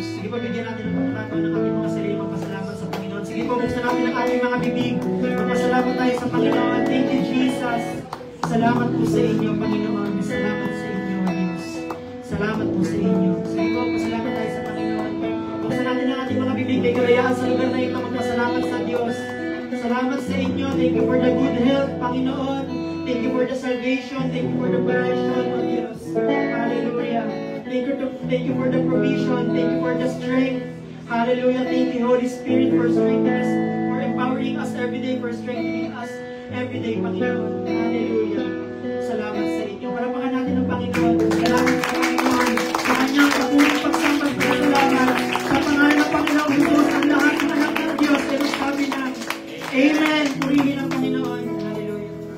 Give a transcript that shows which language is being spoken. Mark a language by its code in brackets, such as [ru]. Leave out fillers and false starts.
[tl] po, bigyan natin ng pagkakataon ng ating mga sarili magpasalamat sa Panginoon. Sige po, buksan natin ang ating mga bibig. Magpasalamat tayo sa Panginoon. [en] Thank you, Jesus. [tl] Salamat po sa inyo, Panginoon. Salamat sa inyo, Diyos. Salamat po sa inyo. Sige po, pasalamat tayo sa Panginoon. Buksan natin ang ating mga bibig. May kalayaan sa lugar na ito. Magpasalamat sa Diyos. Salamat sa inyo. [en] Thank you for the good health, Panginoon. Thank you for the salvation. Thank you for the protection, O Diyos. Hallelujah. Thank you for the provision. Thank you for the strength. Hallelujah. Thank you, Holy Spirit, for strengthening us, for empowering us every day, for strengthening us every day, Panginoon. [tl] Hallelujah. Salamat sa inyo. Parapakan natin ang Panginoon. Salamat sa Panginoon. Sa kanyang patuloy pagsambag ng salamat. Sa pangalan ng Panginoon, Diyos, ang lahat ng anak ng Diyos. Pero sabi na, Amen. Purihin ang Panginoon. Hallelujah.